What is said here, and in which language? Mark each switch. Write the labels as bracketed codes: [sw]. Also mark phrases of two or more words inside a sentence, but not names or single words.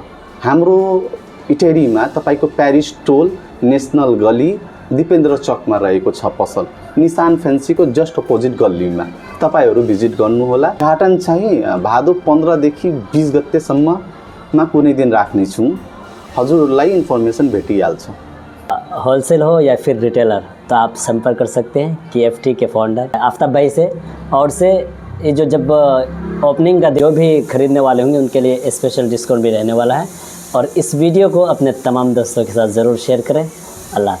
[ne] हाम्रो इटेरीमा तपाईको पेरिस टोल, नेशनल गली, दिपेन्द्र चकमा रहेको छ पसल, निशान फैंसीको जस्ट अपोजिट गल्लीमा। तपाईहरु भिजिट गर्नु होला। उद्घाटन चाहिँ भादो 15 देखि 20 गतेसम्ममा कुनै दिन राख्ने छौं। हजुरलाई इन्फर्मेसन भेटिहाल्छ। [hi] होलसेल हो या फिर रिटेलर तो आप संपर्क कर सकते हैं KFT के फाउंडर आफ्ताब भाई से। और से ये जो जब ओपनिंग का जो भी खरीदने वाले होंगे उनके लिए स्पेशल डिस्काउंट भी रहने वाला है। और इस वीडियो को अपने तमाम दोस्तों के साथ ज़रूर शेयर करें। अल्लाह हाफ़िज़।